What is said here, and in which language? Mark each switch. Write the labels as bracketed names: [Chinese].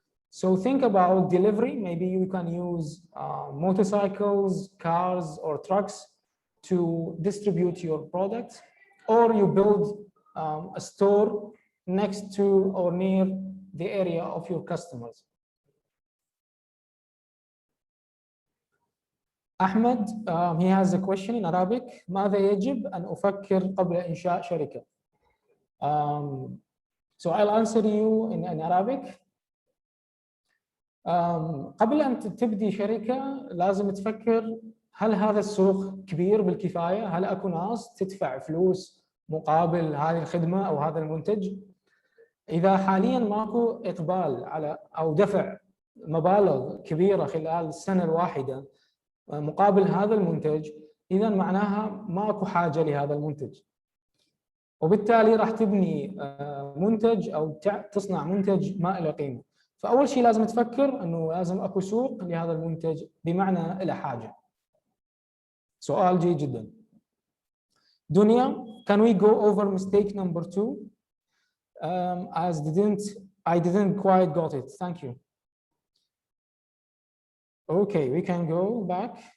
[English] So think about delivery. Maybe you can use motorcycles, cars, or trucks to distribute your products, or you build a store next to or near the area of your customers. Ahmed, he has a question in Arabic. [Arabic] ماذا يجب أن أفكر قبل إنشاء شركة? [English] So I'll answer you in Arabic. [Arabic] قبل أن تبدي شركة لازم تفكر هل هذا السوق كبير بالكفاية؟ هل أكو ناس تدفع فلوس مقابل هذه الخدمة أو هذا المنتج؟ إذا حالياً ماكو إقبال على أو دفع مبالغ كبيرة خلال السنة الواحدة مقابل هذا المنتج، إذا معناها ماكو حاجة لهذا المنتج. وبالتالي راح تبني منتج أو تصنع منتج ما له قيمة. فأول شيء لازم تفكر إنه لازم أكو سوق لهذا المنتج بمعنى له حاجة. سؤال جيد جدا. [English] دنيا, can we go over mistake number 2? As I didn't quite got it. Thank you. Okay, we can go back.